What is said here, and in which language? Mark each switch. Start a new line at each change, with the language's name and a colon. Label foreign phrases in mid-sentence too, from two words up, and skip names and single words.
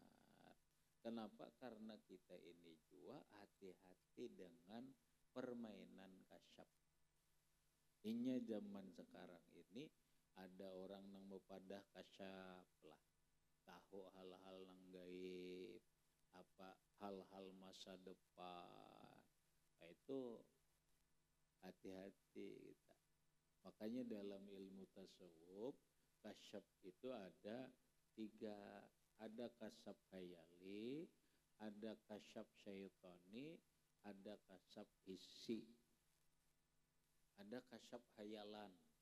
Indonesian: Kenapa?
Banjar: Karena kita ini jua hati-hati dengan permainan kasyaf. Inya zaman sekarang ini ada orang nang bepadah kasyaf lah. Tahu hal-hal nang gaib, apa hal-hal masa depan. Nah, itu hati-hati kita.
Indonesian: Makanya dalam ilmu tasawuf kasyaf itu ada 3, ada kasyaf khayali, ada kasyaf syaitani, ada kasyaf hissi, ada kasyaf khayalan.